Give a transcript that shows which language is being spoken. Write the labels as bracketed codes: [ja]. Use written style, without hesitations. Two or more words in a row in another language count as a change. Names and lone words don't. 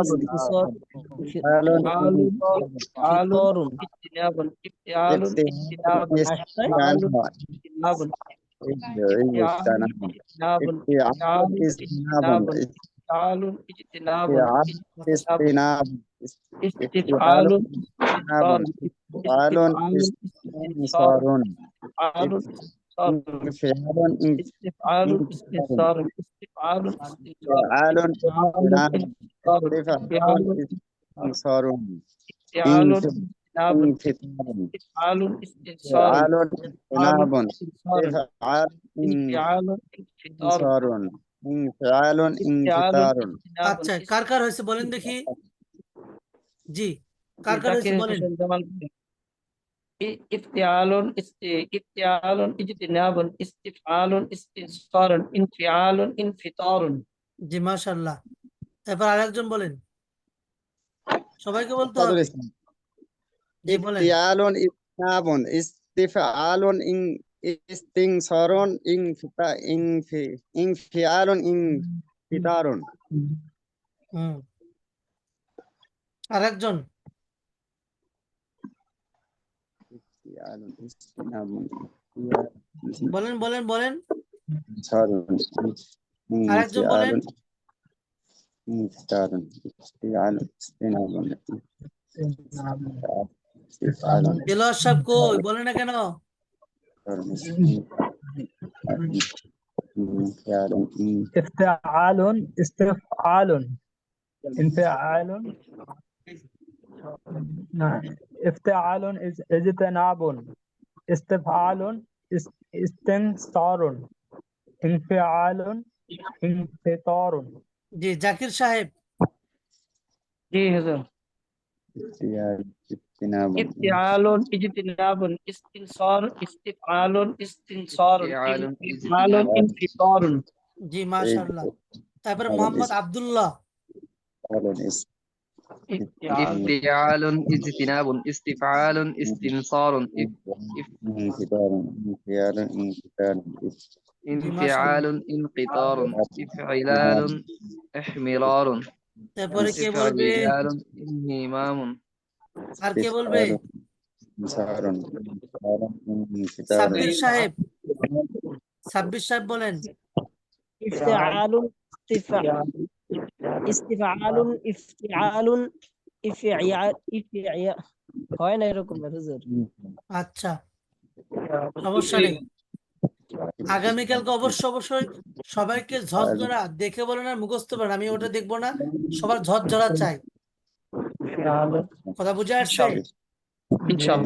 [ar] استنصار استفعال انفعال انفعال انفطار اجتناب انفعال اجتناب انفعال اجتناب افتعال اجتناب افتعال اجتناب افتعال اجتناب اجتناب استفعال استنصار استفعال استنصار استفعال استنصار استفعال استنصار استفعال استنصار استفعال استنصار استفعال انصار استفعال اجتناب استفعال استنصار فعال استفعال اجتناب استنصار فعال انفعال انفطار انصار فعال استفعال انفطار اجتناب [bn] আচ্ছা, কার কার হয়েছে বলেন দেখি? জি, কার কার হয়েছে জাকির বলেন? [ar] হোসেন জামাল افتعال افتعال اجتناب استفعال استنصار انفعال انفطار [bn] জি, মাশাআল্লাহ। এরপর আরেকজন বলেন, সবাইকে বলতে [ar] فضل [bn] হবে। [ar] اسمه [bn] জি বলেন। [ar] ابتيال اجتناب استفعال استنصار انفعال انفطار [bn] হুম, আরেকজন [ar] ابتيال اجتناب [bn] বলেন, বলেন, বলেন, [ar] انصار [bn] আরেকজন [ar] انفعال [bn] বলেন। [ar] انفطار ابتيال اجتناب استفعال [bn] দেলোয়ার সাহেব কই, বলে না কেন? [ar] افتعال استفعال انفعال نعم. افتعال اجتناب استفعال استنصار انفعال انفطار [bn] জি, জাকির সাহেব। জি হুজুর [ar] ابتيال اجتناب افتعال اجتناب استنصار استفعال استنصار انفعال انفطار [bn] জি, মাশাআল্লাহ। তারপরে মোহাম্মদ আব্দুল্লাহ। [ar] افتعال افتعال اجتناب استفعال استنصار انفطار انفعال انفطار [bn] জি, মাশাআল্লাহ। [ar] انفعال انقطار افعلال احمرار [bn] তারপরে কে বলবে? [ar] استفعلال انهمام [bn] আর কে বলবে? [ar] انصار انفطار انفطار [bn] সাব্বির সাহেব, সাব্বির সাহেব বলেন। [ar] افتعال استفعال افتعال افتعال [bn] হয় না এরকম হুজুর। আচ্ছা, সমস্যা নেই। আগামীকালকে অবশ্যই সবাইকে ঝরঝরা দেখে বলেন আর মুখস্থ করেন, আমি ওটা দেখবো না, সবার ঝরঝরা চাই। কথা বুঝে আসছে? ইনশাআল্লাহ।